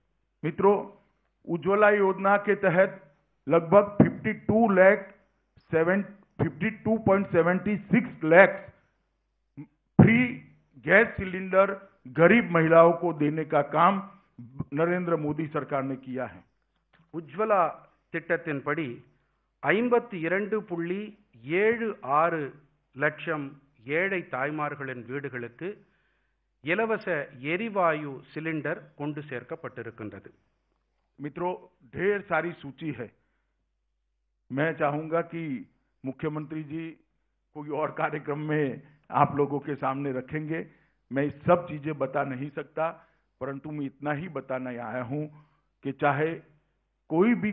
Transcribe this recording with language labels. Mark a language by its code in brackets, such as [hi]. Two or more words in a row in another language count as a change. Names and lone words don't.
[hi] मित्रों, उज्ज्वला योजना के तहत लगभग 52.76 लाख [en] free gas cylinder [hi] गरीब महिलाओं को देने का काम नरेंद्र मोदी सरकार ने किया है. [ta] உஜ்வலா திட்டத்தின்படி 52.76 லட்சம் ஏழை தாய்மார்களின் வீடுகளுக்கு இலவச எரிவாயு சிலிண்டர் கொண்டு சேர்க்கப்பட்டிருக்கின்றது. [hi] मित्रों, ढेर सारी सूची है. मैं चाहूंगा कि मुख्यमंत्री जी कोई और कार्यक्रम में आप लोगों के सामने रखेंगे. मैं सब चीजें बता नहीं सकता, परंतु मैं इतना ही बताना आया हूं कि चाहे कोई भी